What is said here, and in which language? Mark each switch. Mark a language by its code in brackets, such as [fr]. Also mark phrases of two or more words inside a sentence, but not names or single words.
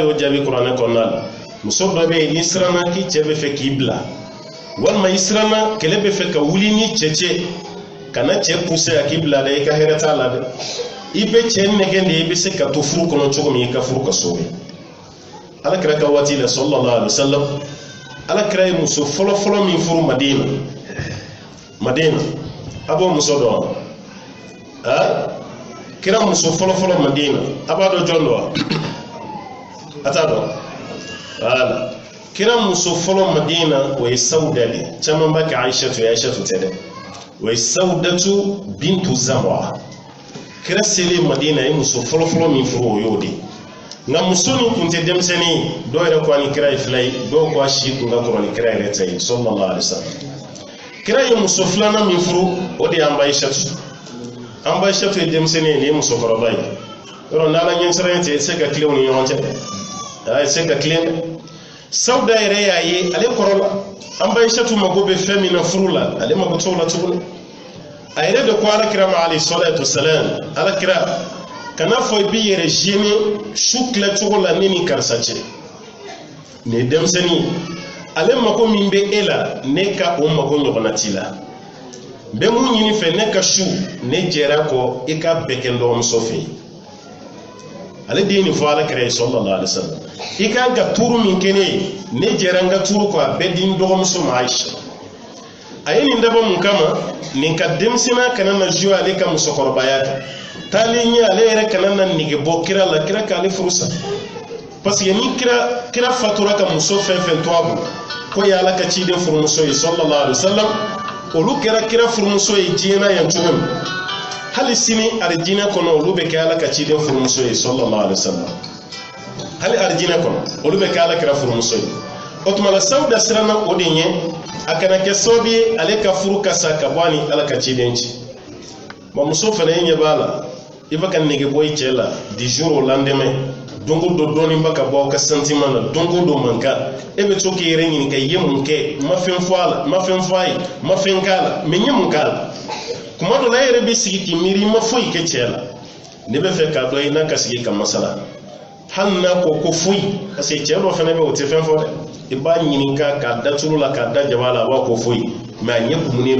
[bm] y'o jaabi kuranɛ kɔnɔna la muso dɔ bɛ yen n'i siranna k'i cɛ bɛ fɛ k'i bila walima i siranna kɛlɛ bɛ fɛ ka wuli ni cɛ cɛ kana cɛ pousser a k'i bila dɛ i ka hɛrɛ t'a la dɛ i bɛ cɛ nɛgɛn de i bɛ se ka to furu kɔnɔ cogo min i ka furu ka sauver ala kira ka waati la [ar] صلى الله عليه وسلم [bm] ala kira ye muso fɔlɔ fɔlɔ min furu Madina a b'o muso dɔn kira muso fɔlɔ fɔlɔ Madina a b'a dɔn jɔn dɔ wa a t'a dɔn voilà kira muso fɔlɔ Madina o ye Sauda de caman b'a kɛ Aïchatu tɛ dɛ o ye Saudatu bintu Zamra kira selen Madina ye muso fɔlɔ fɔlɔ min furu o y'o de nka muso nin tun tɛ denmisɛnnin dɔw yɛrɛ ko a ni kira ye fila ye dɔw ko a si tun ka kɔrɔ ni kira yɛrɛ ta ye [ar] صلى الله عليه وسلم [bm] kira ye muso filanan min furu o de ye Aïchatu ye denmisɛnnin ye nin ye musokɔrɔba ye yɔrɔ n'ala ɲɛsiranɲɛ tɛ i tɛ se ka tilen u ni ɲɔgɔn cɛ i tɛ se ka tilen dɛ Sauda yɛrɛ y'a ye ale kɔrɔla Aïchatu mago bɛ fɛn min na furu la ale mago t'o la tuguni a yɛrɛ de ko alakira ma [ar] عليه الصلاة والسلام [bm] alakira kana fɔ i b'i yɛrɛ gêner su tilacogo la ne ni karisa cɛ nin ye denmisɛnnin ale mago min bɛ e la ne ka o mago ɲɔgɔnna t'i la n bɛ mun ɲini fɛ ne ka su ne jɛra kɔ i ka bɛɛ kɛ n dɔgɔmuso fɛ yen ale de ye nin fɔ alakira ye [ar] صلى الله عليه وسلم [bm] i kan ka tuuru min kɛ ne ye ne jɛra n ka tuuru kɔ a bɛɛ di n dɔgɔmuso ma Aïcha a ye nin dabɔ mun kama nin ka denmisɛnniya kana na jouer ale ka musokɔrɔbaya kan taalen ɲɛ ale yɛrɛ kana na nege bɔ kira la kira k'ale furu sa [fr] parce que [bm] ni kira fatura ka muso fɛn fɛn to a bolo ko ye ala ka ciden furumuso ye [ar] صلى الله عليه وسلم [bm] olu kɛra kira furumuso ye diɲɛ na yan cogo min hali sini arijinɛ kɔnɔ olu bɛ kɛ ala ka ciden furumuso ye [ar] صلى الله عليه وسلم [bm] hali arijinɛ kɔnɔ olu bɛ kɛ ala kira furumuso ye o tuma la Sauda siranna o de ɲɛ a kana kɛ sababu ye ale ka furu ka sa ka bɔ a ni ala ka ciden ci bon muso fana ɲɛ b'a la i bɛ ka nege bɔ i cɛ la [fr] du jour au lendemain [bm] don o don dɔɔnin bɛ ka bɔ aw ka sentiment na don o don man kan e bɛ to k'i yɛrɛ ɲininka i ye mun kɛ ma fɛn fɔ a la ma fɛn fɔ a ye ma fɛn k'a la mais n ye mun k'a la kuma dɔ la e yɛrɛ bɛ sigi k'i miiri i ma foyi kɛ cɛ la ne bɛ fɛ k'a dɔn i n'a ka sigi ka masala hali n'a ko foyi [fr] parce que [bm] cɛ dɔ fana bɛ o tɛ fɛn fɔ dɛ i b'a ɲininka k'a da tulu la k'a da jaba la a b'a ko foyi mais a ɲɛ kumunen